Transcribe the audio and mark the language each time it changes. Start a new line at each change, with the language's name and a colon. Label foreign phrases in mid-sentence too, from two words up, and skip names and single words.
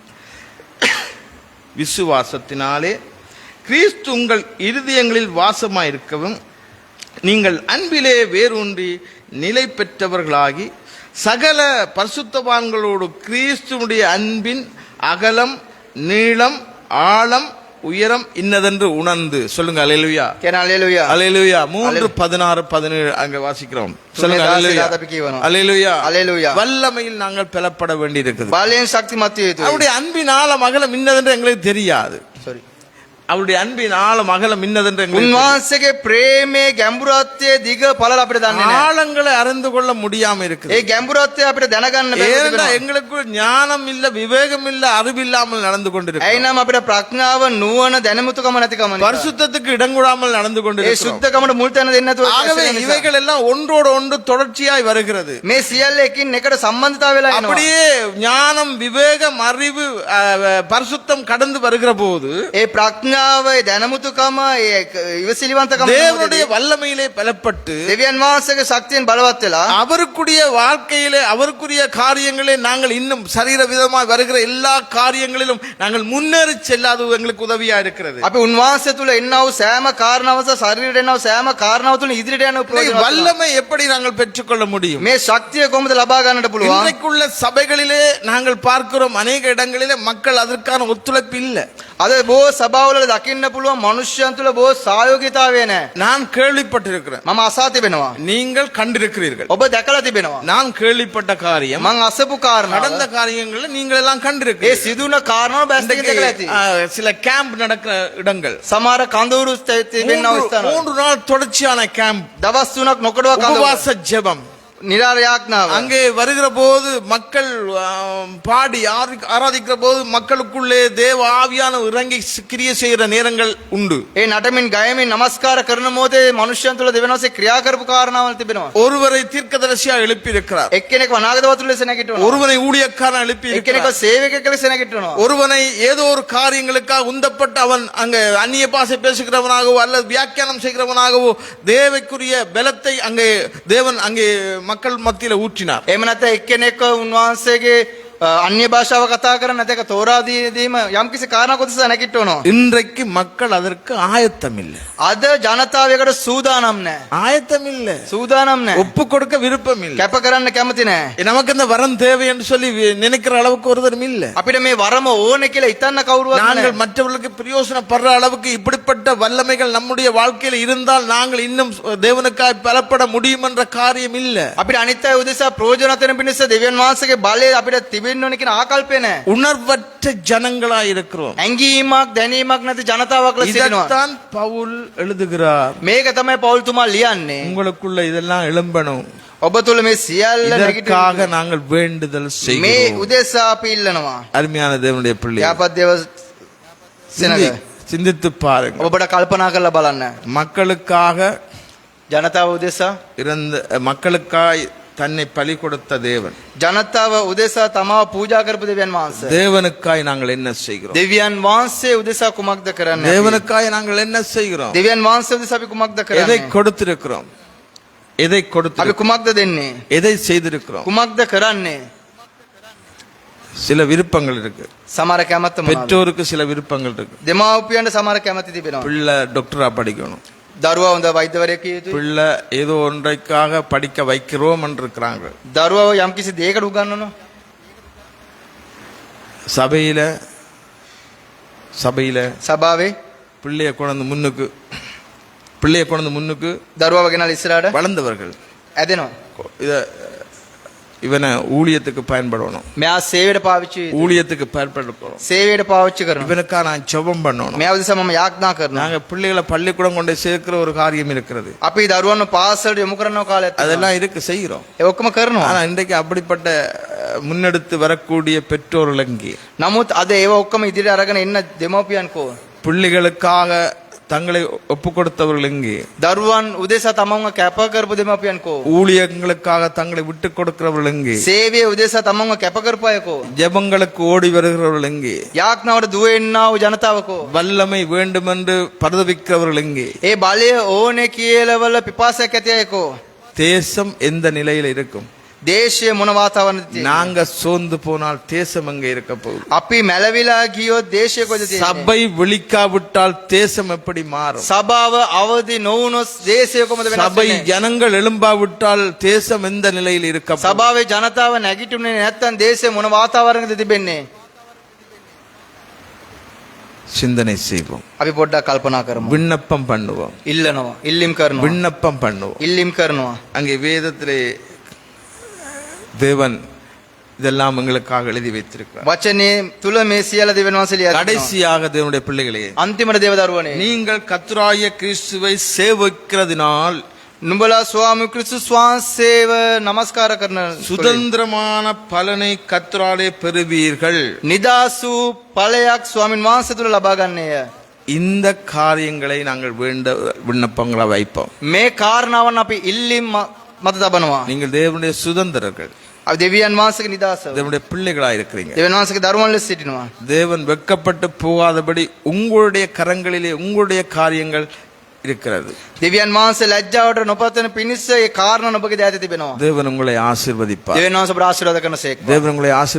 Tamil: விசுவாசத்தினாலே கிறிஸ்து உங்கள் இருதயங்களில் வாசமாயிருக்கவும் நீங்கள் அன்பிலே வேரூன்றி நிலை பெற்றவர்களாகி சகல பரிசுத்தவான்களோடு கிறிஸ்துவுடைய அன்பின் அகலம் நீளம் ஆழம் உயரம் இன்னதென்று உணர்ந்து சொல்லுங்க. அல்லேலூயா,
Sinhala: කියන හලෙලූයා.
Tamil: அல்லேலூயா. 3:16-17 அங்க வாசிக்கிறோம். சொல்லுங்க அல்லேலூயா, அல்லேலூயா. அல்லேலூயா. வல்லமையில் நாங்கள் பெலப்பட வேண்டியிருக்குது.
Sinhala: බලයෙන් ශක්තිමත් විය යුතුයි.
Tamil: அவருடைய அன்பின் ஆழம் அகலம் இன்னதென்று எங்களுக்கு தெரியாது. sorry. அவருடைய அன்பின் ஆழம் அகலம் இன்னதென்று எங்களுக்கு தெரியாது.
Sinhala: උන්වහන්සේගේ ප්‍රේමයේ ගැඹුරත්වයේ දිග පළල අපිට දන්නේ නැහැ.
Tamil: ஆழங்களை அறிந்து கொள்ள முடியாம இருக்குது.
Sinhala: ඒ ගැඹුරත්වය අපිට දැනගන්න බැහැ.
Tamil: ஏனென்றா எங்களுக்கு ஞானம் இல்ல, விவேகம் இல்ல, அறிவில்லாமல் நடந்து கொண்டிருக்கிறோம்.
Sinhala: ඇයිනම් අපිට ප්‍රඥාව නුවණ දැනුමුතුකම නැතිකම නිසා.
Tamil: பரிசுத்தத்துக்கு இடங்கூடாமல் நடந்து
Sinhala: ඒ
Tamil: கொண்டிருக்கிறோம்.
Sinhala: සුද්ධකමට මුල් තැන දෙන්නේ නැතුව
Tamil: ஆகவே இவைகள் எல்லாம் ஒன்றோடு ஒன்று தொடர்ச்சியாய் வருகிறது.
Sinhala: මේ සියල්ල එකින් එකට සම්බන්ධතාව වෙලා එනවා.
Tamil: அப்படியே ஞானம், விவேகம், அறிவு, பரிசுத்தம் கடந்து வருகிற போது
Sinhala: ඒ ප්‍රඥාව, ඒ දැනුමුතුකම, ඒ ඉවසිලිවන්තකම
Tamil: தேவனுடைய வல்லமையிலே பலப்பட்டு
Sinhala: දෙවියන් වහන්සේගේ ශක්තියෙන් බලවත් වෙලා
Tamil: அவருக்குரிய வாழ்க்கையிலே அவருக்குரிய காரியங்களே நாங்கள் இன்னும் சரீர விதமாய் வருகிற எல்லா காரியங்களிலும் நாங்கள் முன்னேறி செல்லாது எங்களுக்கு உதவியா இருக்கிறது.
Sinhala: අපි උන්වහන්සේ තුල එන්නව සෑම කාරණාවක ශරීරයට එන්නව සෑම කාරණාව තුල ඉදිරියට යන ප්‍රයෝජන
Tamil: வல்லமை எப்படி நாங்கள் பெற்றுக்கொள்ள முடியும்?
Sinhala: මේ ශක්තිය කොහොමද ලබා ගන්නට පුළුවන්?
Tamil: இன்றைக்குள்ள சபைகளிலே நாங்கள் பார்க்கிறோம் அநேக இடங்களிலே மக்கள் அதற்கான ஒத்துழைப்பு இல்லை.
Sinhala: අද බොහෝ සභාවල දකින්න පුළුවන් මනුෂ්‍යයන් තුල බොහෝ සහයෝගීතාවය නැහැ.
Tamil: நான் கேள்விப்பட்டிருக்கிறேன்,
Sinhala: මම අසා තිබෙනවා.
Tamil: நீங்கள் கண்டிருக்கிறீர்கள்.
Sinhala: ඔබ දැකලා තිබෙනවා.
Tamil: நான் கேள்விப்பட்ட காரியம்,
Sinhala: මම අසපු කාරණා
Tamil: நடந்த காரியங்களை நீங்கள் எல்லாம்
Sinhala: ඒ
Tamil: கண்டிருக்கிறீர்கள்.
Sinhala: සිදුන කාරණා බැස්තකින් දැකලා ඇති.
Tamil: சில கேம்ப் நடக்கிற இடங்கள்,
Sinhala: සමහර කඳවුරු තිබෙනව ස්ථාන
Tamil: 3 நாள் தொடர்ச்சியான கேம்ப்,
Sinhala: දවස් 3ක් නොකඩවා කඳවුරු
Tamil: உபவாச ஜெபம்.
Sinhala: නිරාර යාඥාව
Tamil: அங்கே வருகிற போது மக்கள் பாடி ஆராதிக்கிற போது மக்களுக்குள்ளே தேவ ஆவியான இறங்கி கிரியை செய்கிற நேரங்கள் உண்டு.
Sinhala: ඒ නටමින් ගයමින් නමස්කාර කරන මොහොතේ මනුෂ්‍යයන් තුල දෙවියන්වහන්සේ ක්‍රියා කරපු කාරණාවල් තිබෙනවා.
Tamil: ஒருவரை தீர்க்கதரிசியா எழுப்பி இருக்கிறார்,
Sinhala: එක්කෙනෙක් අනාගතවතුන් ලෙස නැගිටිනවා.
Tamil: ஒருவனை ஊழியக்காரன் எழுப்பி
Sinhala: එක්කෙනෙක්
Tamil: இருக்கிறார்,
Sinhala: සේවකයෙක් ලෙස නැගිටිනවා.
Tamil: ஒருவனை ஏதோ ஒரு காரியங்களுக்காக உந்தப்பட்டு அவன் அங்க அந்நிய பாஷை பேசுகிறவனாகவோ அல்லது வியாக்கியானம் செய்கிறவனாகவோ தேவைக்குரிய பலத்தை அங்கே தேவன் அங்கே மக்கள் மத்தியில ஊற்றினார்.
Sinhala: එහෙම නැත්නම් එක්කෙනෙක් උන්වහන්සේගේ අන්‍ය භාෂාව කතා කරන නැත්නම් තෝරා දීම යම්කිසි කාරණාවක් උදෙසා නැගිටිනවා.
Tamil: இன்றைக்கு மக்கள் அதற்கு ஆயத்தம் இல்லை.
Sinhala: අද ජනතාවයකට සූදානම් නැහැ.
Tamil: ஆயத்தம் இல்லை,
Sinhala: සූදානම් නැහැ.
Tamil: ஒப்பு கொடுக்க விருப்பம் இல்லை.
Sinhala: කැප කරන්න කැමති නැහැ.
Tamil: நமக்கு இந்த வரம் தேவை என்று சொல்லி நினைக்கிற அளவுக்கு ஒருத்தரும் இல்லை.
Sinhala: අපිට මේ වරම ඕනේ කියලා හිතන්න කවුරුවත්
Tamil: நாங்கள்
Sinhala: නැහැ.
Tamil: மற்றவர்களுக்கு பிரயோசனப்படுற அளவுக்கு இப்படிப்பட்ட வல்லமைகள் நம்முடைய வாழ்க்கையில் இருந்தால் நாங்கள் இன்னும் தேவனுக்காய் பலப்பட முடியும் என்ற காரியம் இல்லை.
Sinhala: අපිට අනිත් අය උදෙසා ප්‍රයෝජනවත් වෙන පිණිස දෙවියන් වහන්සේගේ බලය අපිට තිබෙන්න ඕනේ කියන ආකල්පය නැහැ.
Tamil: உணர்வற்ற ஜனங்களாய் இருக்கிறோம்.
Sinhala: ඇඟීමක් දැනීමක් නැති ජනතාවක් ලෙස සිටිනවා.
Tamil: இதைத்தான் பவுல் எழுதுகிறார்.
Sinhala: මේක තමයි පෞල්තුමා ලියන්නේ.
Tamil: உங்களுக்குள்ள இதெல்லாம் எழும்பணும்,
Sinhala: ඔබ තුල මේ සියල්ල
Tamil: இதற்காக
Sinhala: නැගිටිනවා.
Tamil: நாங்கள் வேண்டுதல்
Sinhala: මේ
Tamil: செய்கிறோம்.
Sinhala: උදෙසා අපි ඉල්ලනවා.
Tamil: அருமையான தேவனுடைய பிள்ளை,
Sinhala: යාපත් දේව සෙනග
Tamil: சிந்தித்து பாருங்க.
Sinhala: ඔබට කල්පනා කරලා බලන්න.
Tamil: மக்களுக்காக
Sinhala: ජනතාව උදෙසා
Tamil: இறந்த மக்களுக்காய் தன்னை பலி கொடுத்த தேவன்,
Sinhala: ජනතාව උදෙසා තමාව පූජා කරපු දෙවියන් වහන්සේ.
Tamil: தேவனுக்காய் நாங்கள் என்ன செய்கிறோம்?
Sinhala: දෙවියන් වහන්සේ උදෙසා කුමක්ද කරන්නේ?
Tamil: தேவனுக்காய் நாங்கள் என்ன செய்கிறோம்?
Sinhala: දෙවියන් වහන්සේ උදෙසා අපි කුමක්ද
Tamil: எதை
Sinhala: කරන්නේ?
Tamil: கொடுத்திருக்கிறோம்? எதை
Sinhala: අපි
Tamil: கொடுத்து
Sinhala: කුමක්ද දෙන්නේ?
Tamil: எதை செய்திருக்கிறோம்?
Sinhala: කුමක්ද කරන්නේ?
Tamil: சில விருப்பங்கள் இருக்கு.
Sinhala: සමහර කැමැත්ත මොනවාද?
Tamil: பெற்றோருக்கு சில விருப்பங்கள் இருக்கு.
Sinhala: දෙමාපියන්ට සමහර කැමැති තිබෙනවා.
Tamil: பிள்ளை டாக்டரா படிக்கணும்,
Sinhala: දරුවා හොඳ වෛද්‍යවරයෙක් විය යුතුයි.
Tamil: பிள்ளை ஏதோ ஒன்றைக்காக படிக்க வைக்கிறோம் என்று இருக்கிறாங்க.
Sinhala: දරුවාව යම්කිසි දෙයකට උගන්වනවා.
Tamil: சபையில
Sinhala: සභාවේ
Tamil: பிள்ளைய கொண்டு முன்னுக்கு
Sinhala: දරුවාව ගෙනල්ලා ඉස්සරහට
Tamil: வளர்ந்தவர்கள்
Sinhala: ඇදෙනවා.
Tamil: இத இவனை ஊழியத்துக்கு பயன்படணும்,
Sinhala: මෙයා සේවයට පාවිච්චි යුතුයි.
Tamil: ஊழியத்துக்கு பயன்படுத்தணும்,
Sinhala: සේවයට පාවිච්චි කරනවා.
Tamil: இவனுக்காக நான் ஜெபம் பண்ணணும்.
Sinhala: මෙයා උදෙසා මම යාඥා කරනවා.
Tamil: நாங்க பிள்ளைகளை பள்ளிக்கூடம் கொண்டு சேர்க்கிற ஒரு காரியம் இருக்கிறது,
Sinhala: අපි දරුවන්ව පාසලට යොමු කරන කාලයක් තියෙනවා.
Tamil: அதெல்லாம் இருக்கு, செய்கிறோம்.
Sinhala: ඒ ඔක්කොම කරනවා.
Tamil: ஆனா இன்றைக்கு அப்படிப்பட்ட முன்னெடுத்து வரக்கூடிய பெற்றோர்கள் எங்கே?
Sinhala: නමුත් අද ඒව ඔක්කොම ඉදිරියට අරගෙන එන්න දෙමව්පියන් කෝ?
Tamil: பிள்ளைகளுக்காக தங்களை ஒப்பு கொடுத்தவர்கள் எங்கே?
Sinhala: දරුවන් උදෙසා තමන්ව කැප කරපු දෙමව්පියන් කෝ?
Tamil: ஊழியங்களுக்காக தங்களை விட்டு கொடுக்கிறவர்கள் எங்கே?
Sinhala: සේවයේ උදෙසා තමන්ව කැප කරපු අය කෝ?
Tamil: ஜெபங்களுக்கு ஓடி வருகிறவர்கள் எங்கே?
Sinhala: යාඥාවට දුවෙන්නා වූ ජනතාව කෝ?
Tamil: வல்லமை வேண்டுமென்று பரதவிக்கிறவர்கள் எங்கே?
Sinhala: ඒ බලය ඕනේ කියලාවල පිපාසයක් ඇති අය කෝ?
Tamil: தேசம் எந்த நிலையில் இருக்கும்?
Sinhala: දේශය මොන වාතාවරණයද තියෙන්නේ?
Tamil: நாங்க சோர்ந்து போனால் தேசம் எங்கே இருக்க போகுது?
Sinhala: අපි මැලවිලා ගියොත් දේශය කොහෙද තියෙන්නේ?
Tamil: சபை விழிக்காவிட்டால் தேசம் எப்படி மாறும்?
Sinhala: සභාව අවදි නොවුනොත් දේශය කොහොමද වෙනස්
Tamil: சபை
Sinhala: වෙන්නේ?
Tamil: ஜனங்கள் எழும்பாவிட்டால் தேசம் எந்த நிலையில் இருக்க போகுது?
Sinhala: සභාවේ ජනතාව නැගිටුනේ නැත්නම් දේශය මොන වාතාවරණයකද තිබෙන්නේ?
Tamil: சிந்தனை செய்வோம்,
Sinhala: අපි පොඩ්ඩක් කල්පනා කරමු.
Tamil: விண்ணப்பம் பண்ணுவோம்,
Sinhala: ඉල්ලනවා, ඉල්ලීම් කරනවා.
Tamil: விண்ணப்பம் பண்ணுவோம்.
Sinhala: ඉල්ලීම් කරනවා.
Tamil: அங்கே வேதத்திலே தேவன் இதெல்லாம் எங்களுக்காக எழுதி வைத்திருக்கிறார்.
Sinhala: වචනේ තුල මේ සියල්ල දෙවියන් වහන්සේ ලියා තිබෙනවා.
Tamil: கடைசியாக தேவனுடைய பிள்ளைகளே,
Sinhala: අන්තිමට දේව දරුවනේ,
Tamil: நீங்கள் கர்த்தராகிய கிறிஸ்துவை சேவிக்கிறதினால்
Sinhala: නුඹලා ස්වාමි ක්‍රිස්තුස් වහන්සේව නමස්කාර කරන
Tamil: சுதந்திரமான பலனை கர்த்தராலே பெறுவீர்கள்.
Sinhala: නිදාසු ඵලයක් ස්වාමින් වහන්සේ තුල ලබා ගන්නේය.
Tamil: இந்த காரியங்களை நாங்கள் விண்ணப்பங்களா வைப்போம்.
Sinhala: මේ කාරණාවන් අපි ඉල්ලීම් මත තබනවා.
Tamil: நீங்கள் தேவனுடைய சுதந்திரர்கள்,
Sinhala: අපි දෙවියන් වහන්සේගේ නිදාසව.
Tamil: தேவனுடைய பிள்ளைகளா இருக்கிறீங்க.
Sinhala: දෙවියන් වහන්සේගේ දරුවන් ලෙස සිටිනවා.
Tamil: தேவன் வெட்கப்பட்டு போகாதபடி உங்களுடைய கரங்களிலே உங்களுடைய காரியங்கள் இருக்கிறது.
Sinhala: දෙවියන් වහන්සේ ලැජ්ජාවට නොපතන පිණිස ඒ කාරණා ඔබගේ දෑත තිබෙනවා.
Tamil: தேவன் உங்களை ஆசீர்வதிப்பார்.
Sinhala: දෙවියන් වහන්සේ ඔබට ආශිර්වාද කරනසේක.
Tamil: தேவன் உங்களை ஆசீர்வதிப்பாரா.